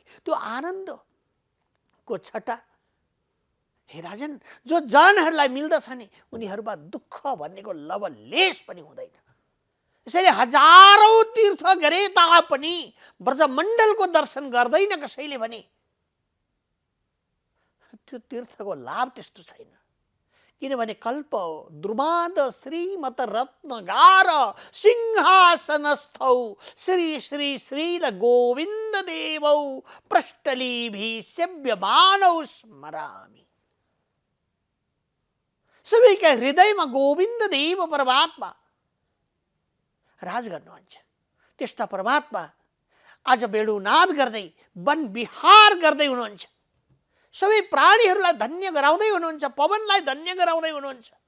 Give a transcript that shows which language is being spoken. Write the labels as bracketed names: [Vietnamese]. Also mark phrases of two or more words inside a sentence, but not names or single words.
[Nepali] त्यो आनन्दको छटा हे राजन, जो जनहरूलाई मिल्दछ नि उनीहरूमा दुःख भन्नेको लवलेश पनि हुँदैन। यसैले हजारौं तीर्थ गरे तापनि ब्रजमण्डलको दर्शन गर्दैन कसैले भने त्यो तीर्थको लाभ त्यस्तो छैन। किनभने [Sanskrit] कल्प द्रुमाद श्रीमत रत्नगार सिंहासनस्थौ श्री श्री श्रील गोविन्द देवौ पृष्ठलीभि सेव्यमानौ स्मरामि। [Nepali] सबैका हृदयमा गोविन्द देव परमात्मा राज गर्नुहुन्छ। त्यस्ता परमात्मा आज बेडुनाद गर्दै वन विहार गर्दै हुनुहुन्छ। सबै प्राणीहरूलाई धन्य गराउँदै हुनुहुन्छ, पवनलाई धन्य गराउँदै हुनुहुन्छ।